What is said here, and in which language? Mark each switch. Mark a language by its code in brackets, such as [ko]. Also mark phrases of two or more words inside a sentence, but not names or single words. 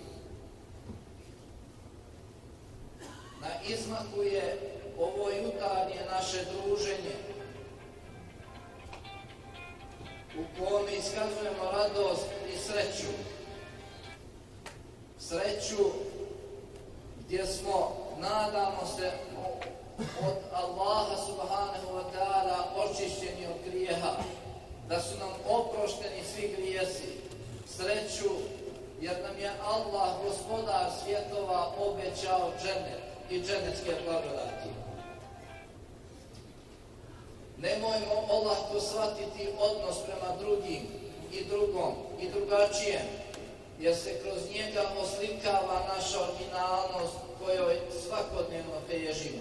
[bs] Na izmaku je ovo jutarnje naše druženje u kome iskazujemo radost i sreću. Sreću gdje smo, nadamo se, od Allaha [ar] سبحانه وتعالى [bs] očišćeni od grijeha, da su nam oprošteni svi grijesi. Sreću jer nam je Allah, gospodar svjetova, obećao džennet i džennetske blagodati. Nemojmo olahko shvatiti odnos prema drugim i drugom i drugačijem, jer se kroz njega oslikava naša originalnost kojoj svakodnevno težimo.